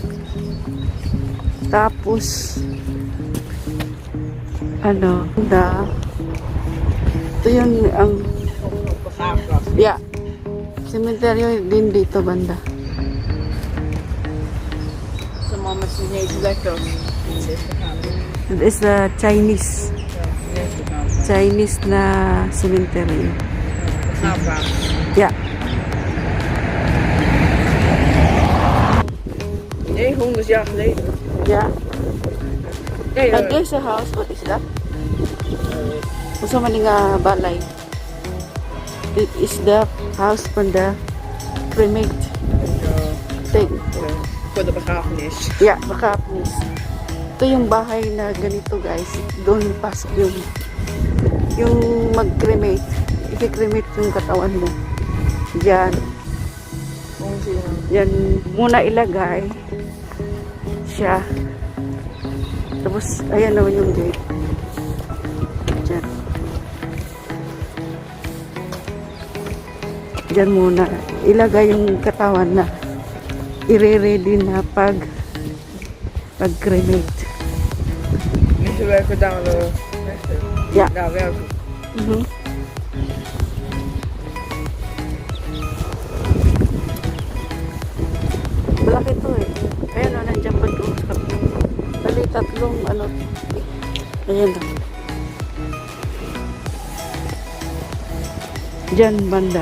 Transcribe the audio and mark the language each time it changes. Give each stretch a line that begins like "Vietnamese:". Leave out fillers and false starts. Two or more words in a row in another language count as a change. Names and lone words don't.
Filipino: Tapos, ano, ito yung, yeah, cemetery din dito banda. Sa mama sinage lekker.
English: It is the Chinese na cemetery. Yeah.
Dutch: Nee, 100 jaar geleden.
English: Yeah.
Dutch: Nee,
English: And there's a house, what is that?
Cebuano: Usa man nga balay.
English: It is the house from the cremate thing.
Dutch: voor de begrafenis. Yeah, begrafenis.
Filipino: Ito yung bahay na ganito guys. Doon pasok yung mag-cremate. I-cremate yung katawan mo. Yan. Yan muna ilagay siya. Tapos, ayan naman yung gate. Diyan. Diyan muna. Ilagay yung katawan na i-ready na pag-cremate.
Dutch: Mensen werken daar Ja. daar werken.
Filipino: Malaki to eh. Ayan o, nandiyan pa doon. Bali, tatlong ano. Ayan o. Diyan banda.